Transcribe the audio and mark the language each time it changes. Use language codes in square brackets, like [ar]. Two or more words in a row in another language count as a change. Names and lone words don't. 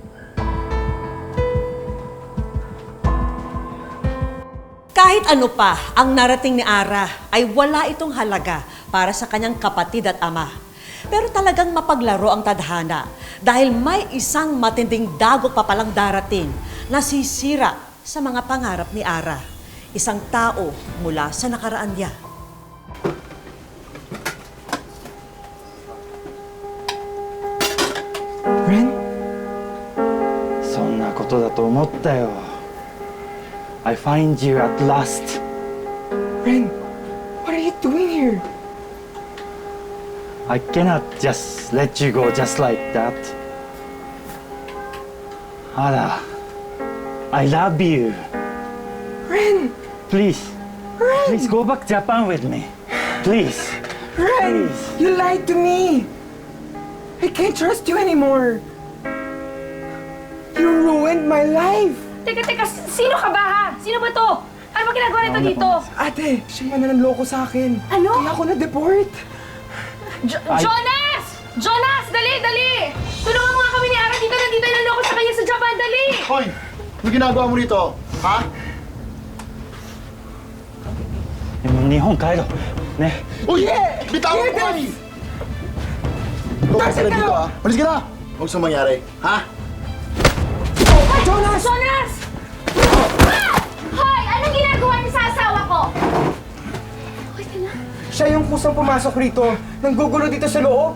[tl] Kahit ano pa ang narating ni Ara ay wala itong halaga para sa kanyang kapatid at ama. Pero talagang mapaglaro ang tadhana dahil may isang matinding dagok pa palang darating na sisira sa mga pangarap ni Ara. Isang tao mula sa nakaraan niya. Ren? [ja] そんなことだと思ったよ。 [en] I find you at last. Ren, what are you doing here? I cannot just let you go just like that. Ada, I love you. Ren! Please, please go back Japan with me. Please. Ren! Please. You lied to me! I can't trust you anymore! You ruined my life! [tl] Teka, sino ka ba ha? Sino ba to? Ano ba ginagawa nito dito? Ate, siya yung nanloko sa akin. Ano? Kaya ako na-deport. Jonas! Jonas! Dali! Tulungan mo nga kami ni Ara dito. Nandito yung naloko sa kanya sa Japan. Dali! Hoy! Ano ginagawa mo rito? Ha? [ja] 日本帰ろう。ね。 [tl] Uy! Bitawan mo kami! Umalis ka na dito, ha? Umalis ka na! Huwag sa mangyari, ha? Jonas! Jonas! Ah! Hoy! Anong ginagawa niyo sa asawa ko? Okay ka na? Siya yung kusang pumasok rito. Nanggugulo dito sa loob.